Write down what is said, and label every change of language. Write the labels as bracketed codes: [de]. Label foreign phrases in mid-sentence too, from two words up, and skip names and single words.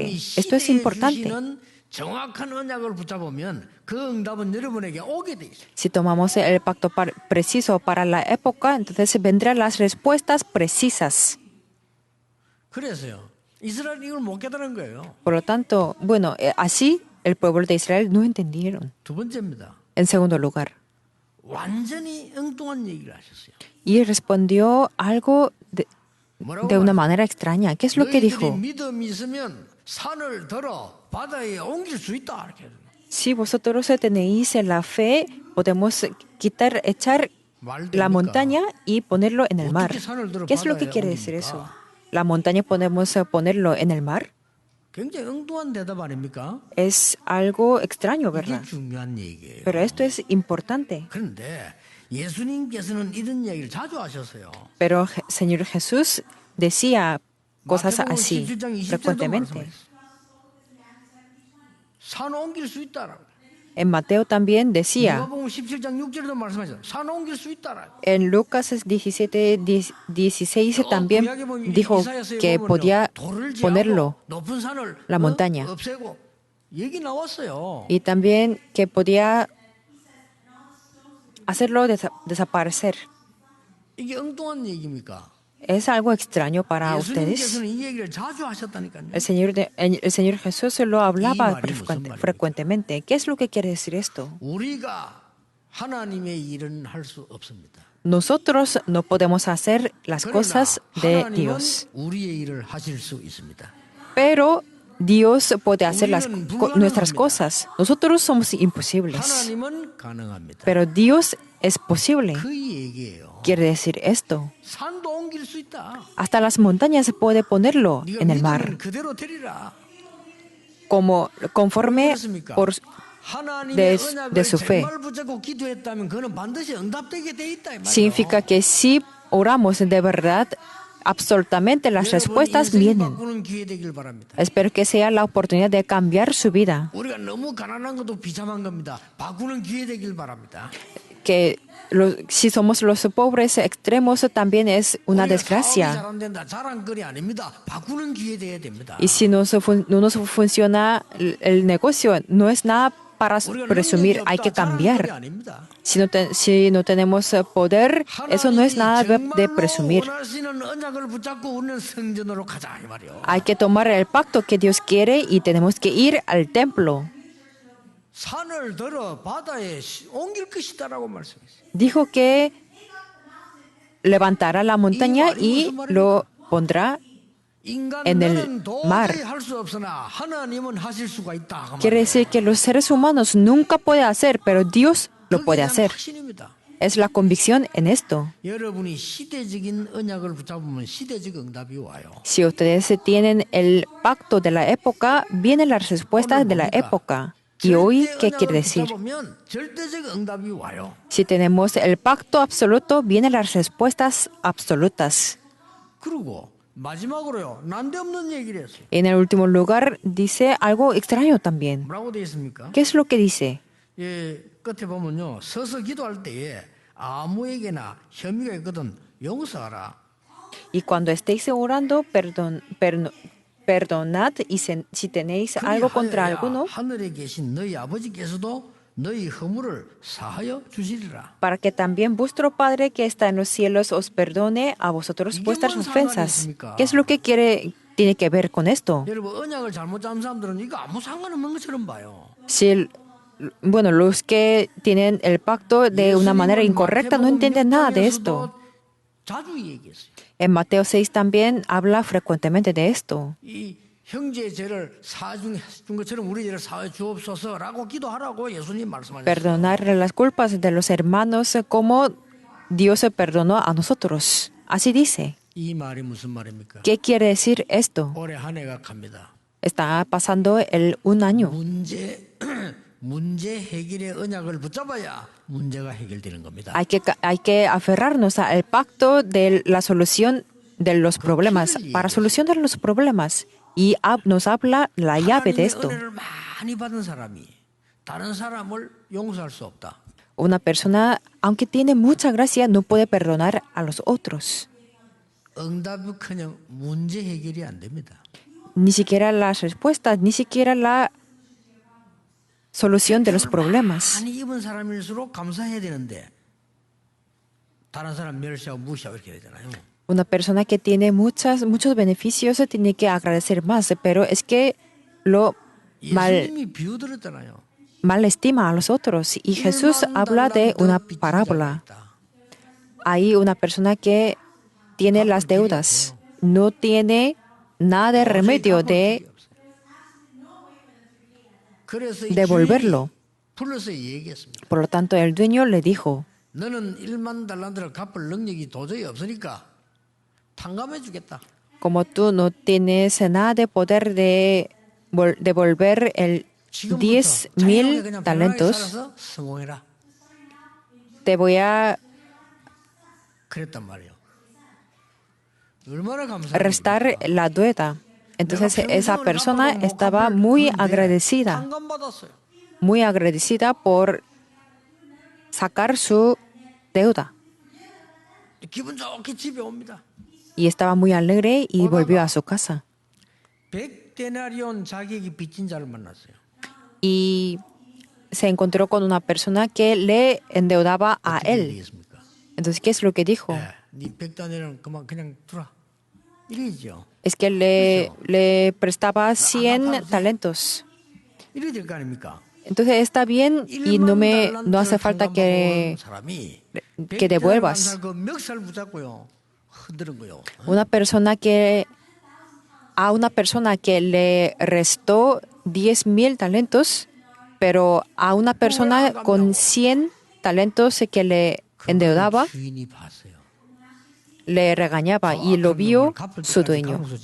[ko] 하나님이 [es] Esto es [ko] 시대에 [es] importante. [ko] 주시는 정확한 언약을 붙잡으면 그 응답은 여러분에게 오게 돼 있어요. [es] Si tomamos el pacto preciso para la época, entonces vendrán las respuestas precisas. [ko] 그래서요. 이스라엘이 이걸 못 깨달은 거예요. [es] Por lo tanto, bueno, así el pueblo de Israel no entendieron. [ko] 두 번째입니다. [es] En segundo lugar, [ko] 완전히 엉뚱한 얘기를 하셨어요. [es] y respondió algo [ko] 뭐라고 [es] de una [ko] 말했어요? [es] manera extraña. ¿Qué es lo que [ko] 너희들이 [es] dijo? [ko] 믿음이 있으면 산을 들어 바다에 옮길 수 있다. 이렇게. [es] Si vosotros tenéis la fe, podemos echar [ko] 말 [es] la [ko] 됩니까? [es] montaña y ponerlo en el mar. [ko] 어떻게 산을 들어 [es] ¿Qué es lo que [ko] 바다에 [es] quiere decir [ko] 옮깁니까? [es] eso? ¿La montaña podemos ponerlo en el mar? [ko] 굉장히 엉뚱한 대답 아닙니까? [es] Es algo extraño, [ko] 이게 [es] ¿verdad? [ko] 중요한 얘기예요. [es] Pero esto es importante. [ko] 그런데 예수님께서는 이런 얘기를 자주 하셨어요. [es] Pero Señor Jesús decía cosas [ko] 마태복음 [es] así [ko] 17장 20절도 [es] frecuentemente. [ko] 말씀하셨어요. 산 옮길 수 있다라고. [es] En Mateo también decía, [ko] 누가복음 17장 6절도 말씀하셨어요. 산 옮길 수 있다라고. [es] en Lucas 17:16 también [ko] 구약에 보면 [es] dijo [ko] 이사야서에 [es] que [ko] 보면요, [es] podía [ko] 돌을 [es] ponerlo [ko] 지하고 높은 산을 [es] la montaña. [ko] 없애고 얘기 나왔어요. [es] y también que podía hacerlo desaparecer. [ko] 이게 엉뚱한 얘기입니까? [es] ¿Es algo extraño para ustedes? [ko] 예수님께서는 이 얘기를 자주 하셨다니까요. [es] El Señor Jesús lo hablaba [ko] 말이 무슨 말입니까? [es] frecuentemente. ¿Qué es lo que quiere decir esto? [ko] 우리가 하나님의 일은 할 수 없습니다. [es] Nosotros no podemos hacer las [ko] 그러나 [es] cosas de [ko] 하나님은 [es] Dios, [ko] 우리의 일을 하실 수 있습니다. [es] pero Dios puede hacer nuestras [ko] 불가능합니다. [es] cosas. Nosotros somos imposibles, [ko] 하나님은 가능합니다. [es] pero Dios es posible. [ko] 그 얘기예요. [es] Quiere decir esto. [ko] 산도 옮길 수 있다. [es] Hasta las montañas se puede ponerlo [ko] 네가 [es] en el mar, [ko] 믿으면 그대로 되리라. [es] como conforme [ko] 그렇습니까? [es] por [ko] 하나님의 [es] de [ko] 언약을 [es] su fe. [ko] 정말 붙잡고 기도했다면 그는 반드시 응답되게 돼 있다 이 말이에요. [es] significa que si oramos de verdad, absolutamente las [ko] 여러분 [es] respuestas [ko] 인생 [es] vienen. [ko] 바꾸는 기회 되길 바랍니다. [es] Espero que sea la oportunidad de cambiar su vida. [ko] 우리가 너무 가난한 것도 비참한 겁니다. 바꾸는 기회 되길 바랍니다. [es] Que si somos los pobres extremos también es una [ko] 우리가 사업이 [es] desgracia. [ko] 잘 안 된다. 자랑거리 아닙니다. 바꾸는 기회 돼야 됩니다. [es] Y si no nos funciona el negocio, no es nada para [ko] 우리가 [es] presumir, [ko] 능력이 [es] hay que [ko] 없다. 자랑거리 [es] cambiar. [ko] 아닙니다. [es] Si no tenemos poder, eso no es nada de presumir. [ko] 원할 수 있는 언약을 붙잡고 우리는 성전으로 가자 이 말이요. [es] Hay que tomar el pacto que Dios quiere y tenemos que ir al templo. [ko] 산을 들어 바다에 옮길 것이다라고 말씀했어요. [es] Dijo que levantará la montaña y lo pondrá en el [ko] 인간들은 [es] mar. [ko] 도저히 할 수 없으나 하나님은 하실 수가 있다. 그 [es] Quiere [ko] 말이에요. [es] decir que los seres humanos nunca pueden hacer, pero Dios lo [ko] 그게 [es] puede [ko] 대한 [es] hacer. [ko] 확신입니다. [es] Es la convicción en esto. [ko] 여러분이 시대적인 언약을 붙잡으면 시대적 응답이 와요. [es] Si ustedes tienen el pacto de la época, vienen las respuestas de la época. ¿Y hoy qué quiere decir? [ko] 붙잡으면 절대적 응답이 와요. [es] Si tenemos el pacto absoluto, vienen las respuestas absolutas. [ko] 그리고 마지막으로요. 난데없는 얘기를 했어요. [es] En el último lugar, dice algo extraño también. [ko] 뭐라고 되어 있습니까? [es] ¿Qué es lo que dice? [ko] 예, 끝에 보면요. 서서 기도할 때에 아무에게나 혐의가 있거든 용서하라. [es] Y cuando estéis orando, perdonad y si tenéis algo contra [ko] 그리하여야 [es] alguno, [ko] 하늘에 계신 너희 아버지께서도 너희 허물을 사하여 주시리라. [es] para que también vuestro Padre que está en los cielos os perdone a vosotros vuestras ofensas. ¿Qué es lo que tiene que ver con esto? [ko] 여러분 언약을 잘못 잡은 사람들은 이거 아무 상관없는 것처럼 봐요. [es] Bueno, los que tienen el pacto de una manera incorrecta no entienden nada de esto. [ko] 자주 얘기했어요. [es] En Mateo 6 también habla frecuentemente de esto. [ko] 이 형제의 죄를 사준 것처럼 우리 죄를 사해 주옵소서라고 기도하라고 예수님 말씀하셨어요. [es] Perdonar las culpas de los hermanos como Dios perdonó a nosotros. Así dice. [ko] 이 말이 무슨 말입니까? [es] ¿Qué quiere decir esto? [ko] 올해 한 해가 갑니다. [es] Está pasando un año. [ko] 문제 해결의 언약을 붙잡아야 문제가 해결되는 겁니다. [es] Hay que aferrarnos al pacto de la solución de los problemas, para solucionar los problemas. Y nos habla la llave de esto. [ko] 하나님의 은혜를 많이 받은 사람이 다른 사람을 용서할 수 없다. [es] Una persona, aunque tiene mucha gracia, no puede perdonar a los otros. [ko] 응답은커녕 문제 해결이 안 됩니다. [es] Ni siquiera las respuestas, ni siquiera la solución de los problemas. [ko] 많이 입은 사람일수록 감사해야 되는데 다른 사람 멸시하고 무시하고 이렇게 되잖아요. [es] Una persona que tiene muchos beneficios tiene que agradecer más, pero es que lo [ko] 예수님이 비유들었잖아요. [es] malestima a los otros. Y Jesús habla de una parábola. Hay una persona que tiene las deudas, no tiene nada de remedio de devolverlo. [ko] 불러서 얘기했습니다. [es] Por lo tanto, el dueño le dijo, [ko] 너는 1만 달란트를 갚을 능력이 도저히 없으니까 탕감해 주겠다. [es] como tú no tienes nada de poder de devolver el [ko] 지금부터 [es] 10,000 [ko] 그냥 편안하게 [es] talentos, [ko] 살아서 성공해라. [es] te voy a [ko] 그랬단 말이에요. 얼마나 [es] restar [ko] 감사합니까? [es] la deuda. Entonces esa persona estaba muy agradecida por sacar su deuda. [ko] 기분 좋게 집에 옵니다. [es] Y estaba muy alegre y volvió a su casa. [ko] 100데나리온 자기에게 빚진 자를 만났어요. [es] Y se encontró con una persona que le endeudaba a [ko] 어떻게 [es] él. [ko] 얘기했습니까? [es] Entonces, ¿qué es lo que dijo? [ko] 네 100데나리온 그냥 두라. 이러죠. [es] Es que le prestaba 100 talentos. [ko] 이래 될 거 아닙니까? [es] Entonces está bien y no hace falta que devuelvas. [ko] 그 멱살 붙잡고요. 흔드는 거요. [es] A una persona que le restó 10,000 talentos, pero a una persona con 100 talentos que le endeudaba, [ko] 주인이 봤어요. [es] le regañaba y lo vio su dueño.